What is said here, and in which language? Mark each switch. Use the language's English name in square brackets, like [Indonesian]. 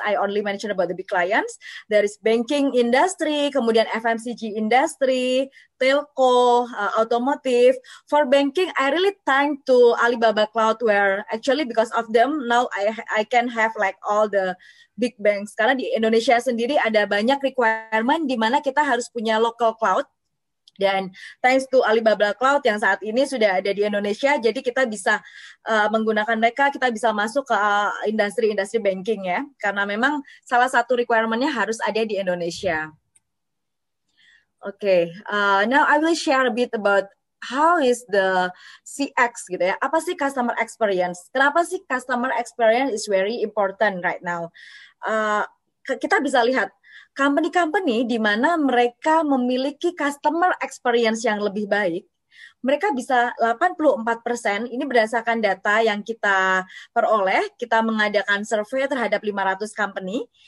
[English] I only mention about the big clients. There is banking industry, kemudian FMCG industry, telco, automotive. For banking, I really thank to Alibaba Cloud, where actually because of them now I can have like all the big banks. [Indonesian] Karena di Indonesia sendiri ada banyak requirement di mana kita harus punya local cloud. Dan [English] thanks to Alibaba Cloud [Indonesian] yang saat ini sudah ada di Indonesia, jadi kita bisa menggunakan mereka, kita bisa masuk ke industri-industri banking ya, karena memang salah satu requirement-nya harus ada di Indonesia. [English] Oke, now I will share a bit about how is the CX gitu ya. [Indonesian] Apa sih customer experience? Kenapa sih [English] customer experience is very important right now? [Indonesian] Kita bisa lihat company-company di mana mereka memiliki customer experience yang lebih baik, mereka bisa 84%, ini berdasarkan data yang kita peroleh, kita mengadakan survei terhadap 500 company,